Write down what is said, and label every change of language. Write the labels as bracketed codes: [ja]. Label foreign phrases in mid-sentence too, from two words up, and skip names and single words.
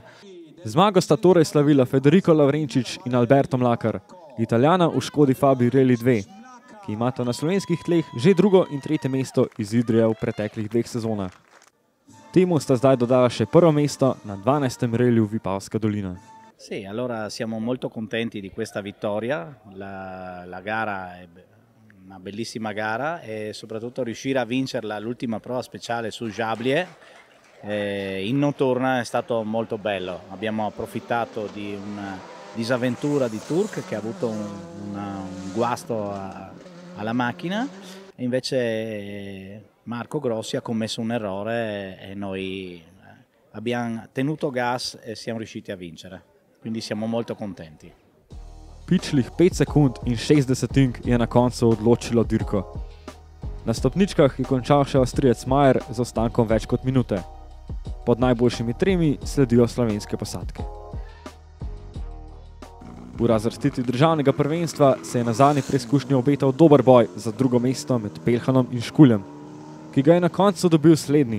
[sl] Zmago sta torej slavila Federico Lovrenčič in Alberto Mlakar, Italijana v Škodi Fabiji Rally 2, ki imata na slovenskih tleh že 2. in 3. mesto iz Idrije v preteklih 2 sezonah. Temu sta zdaj dodala še prvo mesto na 12. reliju Vipavska dolina. [it] Sì, allora siamo molto contenti di questa vittoria, la gara è una bellissima gara e soprattutto riuscire a vincerla l'ultima prova speciale su Jablie in notturna è stato molto bello. Abbiamo approfittato di una disavventura di Turk che ha avuto un guasto alla macchina e invece Marco Grossi ha commesso un errore e noi abbiamo tenuto gas e siamo riusciti a vincere. Quindi siamo molto contenti. [sl] Pičlih 5 sekund in 60 je na koncu odločilo dirko. Na stopničkah je končal še Avstrijec Majer z ostankom več kot minute. Pod najboljšimi tremi sledijo slovenske posadke. V razvrstitvi državnega prvenstva se je na zadnji preizkušnji obetal dober boj za drugo mesto med Pelhanom in Škuljem, ki ga je na koncu dobil slednji.